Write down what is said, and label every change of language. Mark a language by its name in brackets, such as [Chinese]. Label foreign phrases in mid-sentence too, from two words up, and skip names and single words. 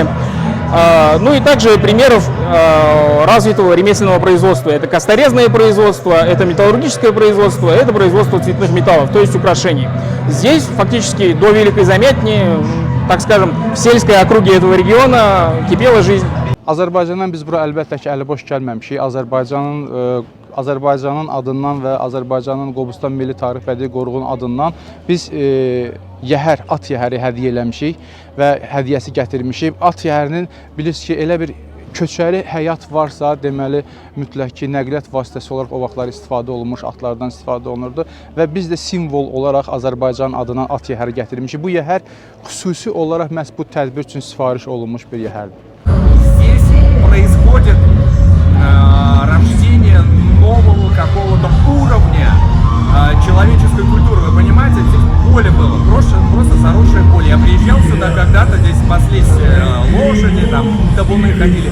[Russian] Ну и также примеров развитого ремесленного производства. Это косторезное производство, это металлургическое производство, это производство цветных металлов, то есть украшений. Здесь фактически до Великой Замятни, так скажем, в сельской округе этого региона кипела жизнь. [Azerbaijani] Azərbaycandan biz bura əlbəttə ki, əliboş gəlməmişik. Azərbaycanın adından və Azərbaycanın Qobustan Milli Tarix Bədii Qoruğunun adından biz yəhər, at yəhəri hədiyyə eləmişik və hədiyyəsi gətirmişik. At yəhərinin bilirsiniz ki, elə bir köçəri həyat varsa, deməli mütləq ki, nəqliyyat vasitəsi olaraq o vaxtlar istifadə olunmuş, atlardan istifadə olunurdu və biz də simvol olaraq Azərbaycan adından at yəhəri gətirmişik. Bu yəhər xüsusi olaraq məhz bu tədbir üçün sifariş olunmuş bir yəhərdir. [Russian] Происходит рождение нового какого-то уровня человеческой культуры. Вы понимаете, здесь поле было, просто заросшее поле. Я приезжал сюда когда-то, здесь паслись лошади, там табуны ходили.